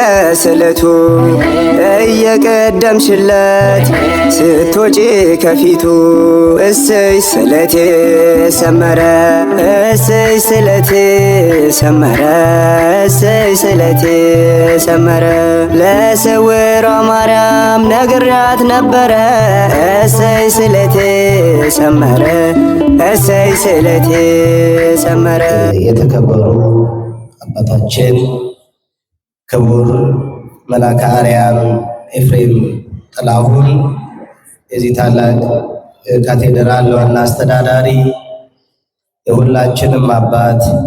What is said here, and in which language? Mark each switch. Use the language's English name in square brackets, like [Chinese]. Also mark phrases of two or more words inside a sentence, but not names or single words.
[Amharic] ለስለቱ እየቀደምሽለት ስትወጪ ከፊቱ እሰይ ስለቴ ሰመረ እሰይ ስለቴ ሰመረ እሰይ ስለቴ ሰመረ ለሰውሯ ማርያም ነግራት ነበረ እሰይ ስለቴ ሰመረ እሰይ ስለቴ ሰመረ። የተከበሩ አባታችን ክቡር መልአከ አርያም ኤፍሬም ጥላሁን የዚህ ታላቅ ካቴድራል ዋና አስተዳዳሪ፣ የሁላችንም አባት፣